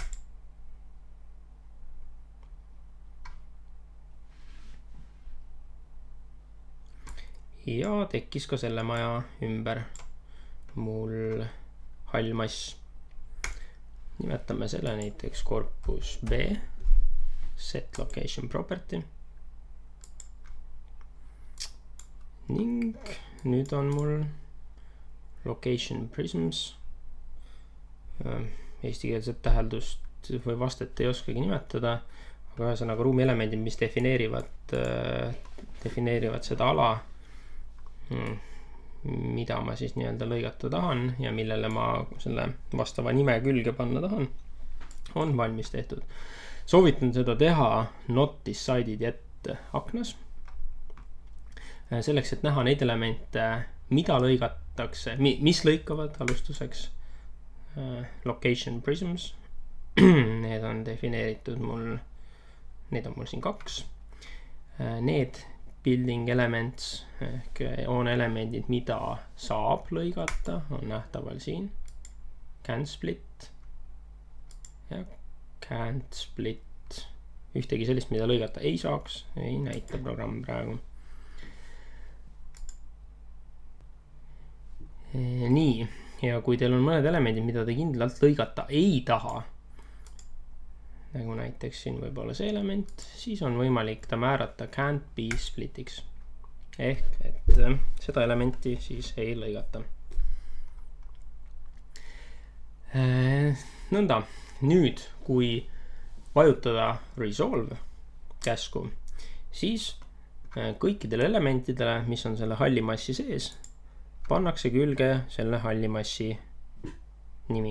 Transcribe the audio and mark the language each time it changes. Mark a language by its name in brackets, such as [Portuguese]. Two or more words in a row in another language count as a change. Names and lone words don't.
[Estonian] Ja tekkis ka selle maja ümber mul hall mass. Nimetame selle näiteks korpus B. [English] Set location property [Estonian] ning nüüd on mul [English] location prisms. [Estonian] Eestikeelset täheldust või vastet ei oskagi nimetada, aga ühesõnaga ruumi elemendid, mis defineerivad seda ala, mida ma siis nii-öelda lõigata tahan ja millele ma selle vastava nime külge panna tahan, on valmis tehtud. Soovitan seda teha [English] not decided yet [Estonian] aknas. Selleks, et näha neid elemente, mida lõigatakse, mis lõikavad alustuseks. [English] Location prisms. [Estonian] Need on defineeritud need on mul siin 2. Need [English] building elements [Estonian] ehk on elemendid, mida saab lõigata, on nähtaval siin. [English] Can split ja can't split. [Estonian] Ühtegi sellist, mida lõigata ei saaks, ei näita programm praegu. Nii, ja kui teil on mõned elemendid, mida te kindlalt lõigata ei taha, nagu näiteks siin võib-olla see element, siis on võimalik ta määrata [English] can't be splitiks. [Estonian] Ehk, et seda elementi siis ei lõigata. Nõnda, nüüd kui vajutada resolve käsku, siis kõikidele elementidele, mis on selle halli massi sees, pannakse külge selle halli massi nimi.